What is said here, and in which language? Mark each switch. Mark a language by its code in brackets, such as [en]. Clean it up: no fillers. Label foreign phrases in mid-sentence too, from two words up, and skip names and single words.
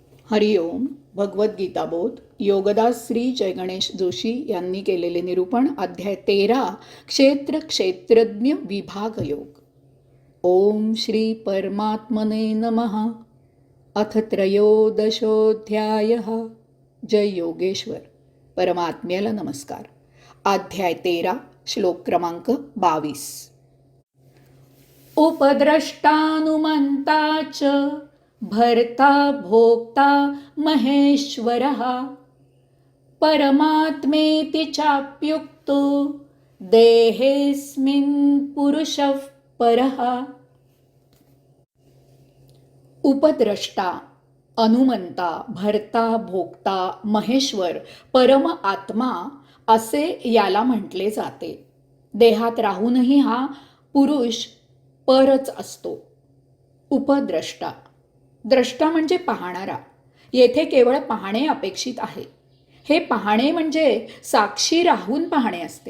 [mr] हरिओम. भगवद्गीता बोध योगदास श्री जय गणेश जोशी यांनी केलेले निरूपण. अध्याय 13 क्षेत्र क्षेत्रज्ञ विभाग योग. [sa] ओम श्री परमात्मने नमः. अथ त्रयोदशोऽध्यायः. [mr] जय योगेश्वर. परमात्म्याला नमस्कार. अध्याय 13 श्लोक क्रमांक 22. [sa] उपद्रष्टानुमंता च भर्ता भोक्ता महेश्वरः परमात्मेति चाप्युक्तो देहेऽस्मिन् पुरुषः परः. [mr] उपद्रष्टा, अनुमंता, भर्ता, भोक्ता, महेश्वर, परम आत्मा असे याला म्हटले जाते. देहात राहूनही हा पुरुष परच असतो. उपद्रष्टा, द्रष्टा म्हणजे पाहणारा. येथे केवळ पाहणे अपेक्षित आहे. हे पाहणे म्हणजे साक्षी राहून पाहणे असते.